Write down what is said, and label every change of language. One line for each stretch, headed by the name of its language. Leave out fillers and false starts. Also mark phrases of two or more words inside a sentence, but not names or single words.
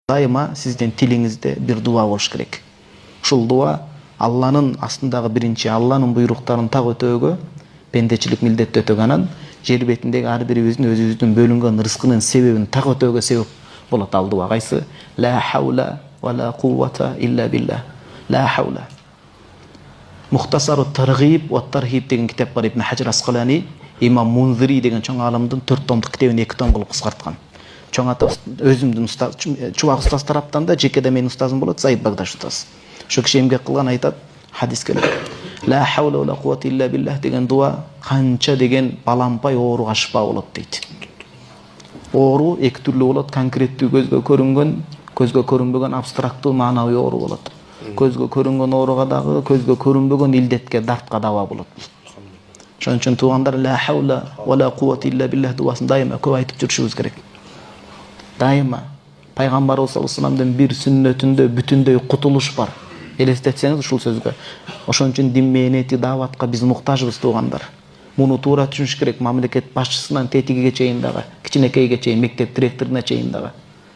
Kyrgyz: Дайыма сиздин тилиңизде бир дуа болуш керек. Ушул дуа Алланын астындагы биринчи Алланын буйруктарын так өтөөгө пендечилик милдетти өтөгөнөн жер бетиндеги ар бирибиздин өзүбүздүн бөлүнгөн рызкынын себебин так өтөөгө себеп болот ал дуа. Кайсы?
Arabic: لا حول ولا قوة إلا بالله. لا حول.
Kyrgyz: Мухтасару таргиб ва тархиб деген китап бар. Ибн Хаджар Асқалани, Имам Мунзири деген чоң алымдын 4 томдук китебин 2 том кылып кыскарткан. Чоң ата өзүмдүн устаз, чубак устаз тараптан да жекеде менин устазым болот, Саид Багдаш устаз. Ошо киши эмгек кылган айтат, хадис келет.
Arabic: لا حول ولا قوة إلا بالله
Kyrgyz: деген дуа канча деген балампай ооруга шифа болот дейт. Оору эки түрлүү болот, конкреттүү көзгө көрүнгөн, көзгө көрүнбөгөн абстрактуу маанавый оору болот. Көзгө көрүнгөн ооруга дагы, көзгө көрүнбөгөн илдетке, дартка дава болот. Ошон үчүн туугандар
Arabic: لا حول ولا قوة إلا بالله
Kyrgyz: дуасын дайыма көп айтып жүрүшүбүз керек. Дайыма пайгамбарыбыз
Arabic: صلى الله عليه وسلم
Kyrgyz: бир сүннөтүндө бүтүндөй кутулуш бар. Элестетсеңиз ушул сөзгө. Ошон үчүн дин мээнети дааватка биз муктажбыз туугандар. Муну туура түшүнүш керек. Мамлекет башчысынан тетигиге чейин дагы, кичинекейге чейин, мектеп директоруна чейин дагы.